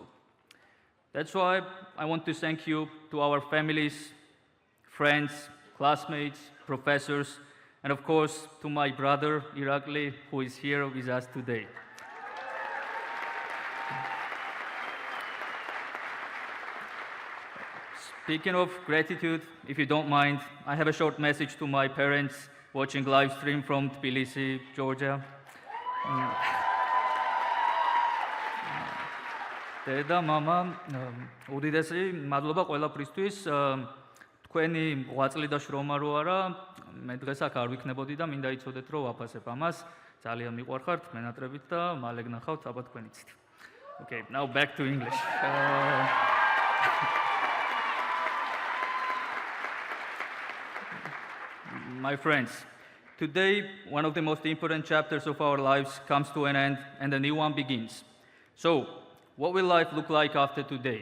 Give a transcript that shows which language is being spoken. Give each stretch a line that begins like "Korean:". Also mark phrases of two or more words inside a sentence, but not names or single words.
English: That's why I want to thank you to our families, friends, classmates, professors, and of course to my brother Irakli, who is here with us today. Speaking of gratitude, if you don't mind, I have a short message to my parents watching live stream from Tbilisi, Georgia.
Georgian: დედა, მამა, უდიდესი მადლობა ყველაფრისთვის. თქვენი ღვაწლი და შრომა რო არა, მე დღეს აქ არ ვიქნებოდი და მინდა იცოდეთ, რომ ვაფასებ ამას. ძალიან მიყვარხართ მენატრებით და მალე გნახავთ აბა თქვენიცით.
English: Okay, now back to English. My friends, today one of the most important chapters of our lives comes to an end and a new one begins. So, what will life look like after today?